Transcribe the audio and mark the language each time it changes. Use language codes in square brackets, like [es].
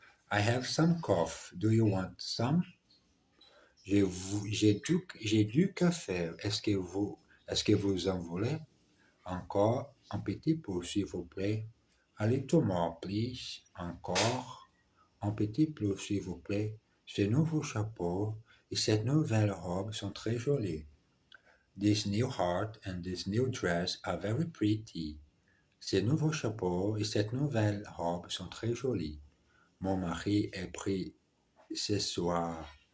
[en] I have some coffee. Do you want some? [fr] J'ai du café. Est-ce que vous en voulez? Encore un petit peu, s'il vous plaît. [en] A little more, please. [fr] Encore un petit peu, s'il vous plaît. Ce nouveau chapeau et cette nouvelle robe sont très jolis. [en] This new hat and this new dress are very pretty. [fr] Ce nouveau chapeau et cette nouvelle robe sont très jolis. Mon mari est pris ce soir.